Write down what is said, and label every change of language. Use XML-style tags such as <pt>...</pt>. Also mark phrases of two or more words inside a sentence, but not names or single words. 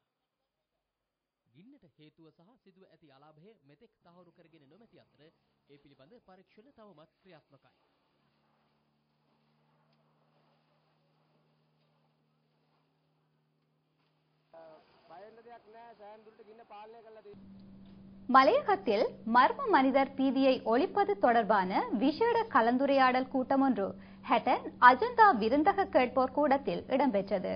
<si>ගින්නට හේතුව සහ සිදුව ඇති අලාභය මෙතෙක් තහවුරු කරගෙන නොමැති අතර ඒ පිළිබඳ පරීක්ෂණ තවමත් ක්‍රියාත්මකයි.</si> <ta>மலையகத்தில் மர்ம மனிதர் பீதியை ஒழிப்பது தொடர்பான விசேட கலந்துரையாடல் கூட்டம் ஒன்று ஹட்டன் அஜந்தா விருந்தக கேட்போர் கூடத்தில் இடம்பெற்றது.</ta>